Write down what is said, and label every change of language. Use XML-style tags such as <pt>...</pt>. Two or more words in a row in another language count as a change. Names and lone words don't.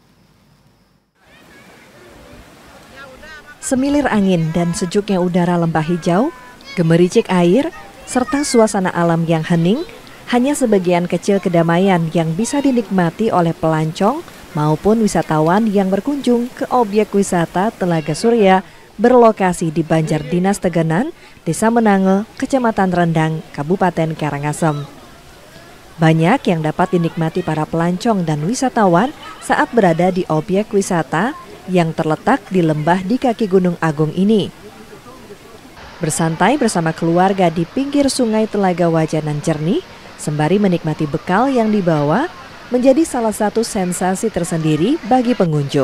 <id>Semilir angin dan sejuknya udara lembah hijau, gemericik air, serta suasana alam yang hening, hanya sebagian kecil kedamaian yang bisa dinikmati oleh pelancong maupun wisatawan yang berkunjung ke objek wisata Telaga Surya berlokasi di Banjar Dinas Tegenan, Desa Menange, Kecamatan Rendang, Kabupaten Karangasem. Banyak yang dapat dinikmati para pelancong dan wisatawan saat berada di objek wisata yang terletak di lembah di kaki Gunung Agung ini. Bersantai bersama keluarga di pinggir sungai Telaga Wajah nan jernih, sembari menikmati bekal yang dibawa, menjadi salah satu sensasi tersendiri bagi pengunjung.</id>